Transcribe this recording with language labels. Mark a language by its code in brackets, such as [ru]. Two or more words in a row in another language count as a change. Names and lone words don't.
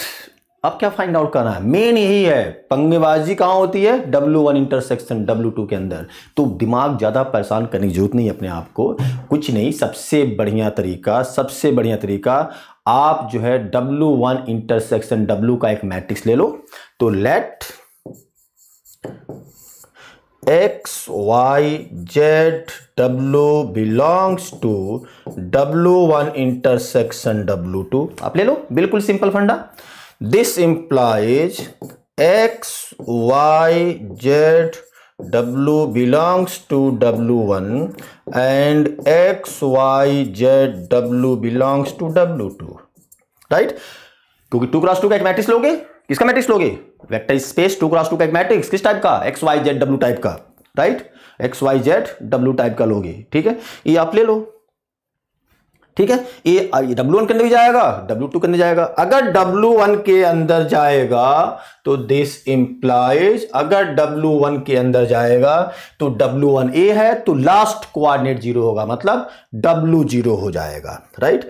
[hi] अब क्या [en] find out [hi] करना है, मेन यही है, पंगेबाजी कहां होती है, W1 इंटरसेक्शन W2 के अंदर। तो दिमाग ज्यादा परेशान करने की जरूरत नहीं अपने आप को, कुछ नहीं, सबसे बढ़िया तरीका आप जो है W1 इंटरसेक्शन W का एक मैट्रिक्स ले लो। तो [en] let x y z W belongs to W1 intersection W2, [hi] आप ले लो, बिल्कुल सिंपल फंडा। [en] This implies x, y, z, W belongs to W1 and x, y, z, W belongs to W2, right? [hi] क्योंकि 2 क्रॉस 2 का एक मैट्रिक्स लोगे, किसका मैट्रिक्स लोगे, [en] vector space [hi] 2 क्रॉस 2 का एक मैट्रिक्स, किस टाइप का, x, y, z, W टाइप का, राइट, x, y, z, W टाइप का लोगे, ठीक है, ये आप ले लो, ठीक है। ये W1 के अंदर भी जाएगा, W2 के अंदर जाएगा। अगर W1 के अंदर जाएगा तो [en] this implies, [hi] अगर W1 के अंदर जाएगा तो W1 A है तो [en] last coordinate [hi] 0 होगा, मतलब W 0 हो जाएगा, राइट।